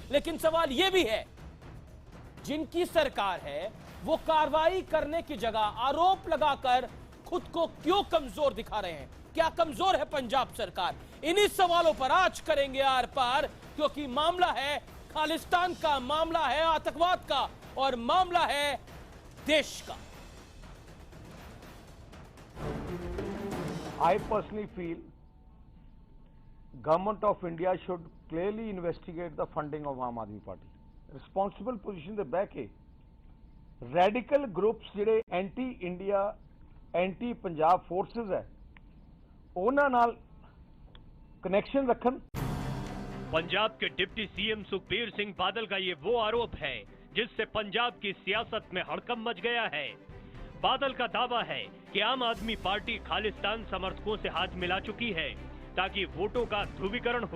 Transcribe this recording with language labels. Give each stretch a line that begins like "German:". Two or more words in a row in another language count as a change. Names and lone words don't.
Hindi: लेकिन सवाल यह भी है, जिनकी सरकार है वो कार्रवाई करने की जगह आरोप लगाकर खुद को क्यों कमजोर दिखा रहे हैं? क्या कमजोर है पंजाब सरकार? इन्हीं सवालों पर आज करेंगे आर पार, क्योंकि मामला है खालिस्तान का, मामला है आतंकवाद का और मामला है देश का।
English: I personally feel Government of India should clearly investigate the funding of Aam Aadmi Party. Responsible position
Punjabi: ਦੇ ਬਹਿ ਕੇ
English: radical groups
Punjabi: ਜਿਹੜੇ
English: anti India, anti Punjab forces
Punjabi: ਹੈ ਉਹਨਾਂ ਨਾਲ ਕਨੈਕਸ਼ਨ ਰੱਖਣ।
Hindi: पंजाब के डिप्टी सीएम सुखबीर सिंह बादल का ये वो आरोप है जिससे पंजाब की सियासत में हड़कंप मच गया है। बादल का दावा है कि आम आदमी पार्टी खालिस्तान समर्थकों से हाथ मिला चुकी है ताकि वोटों का ध्रुवीकरण हो।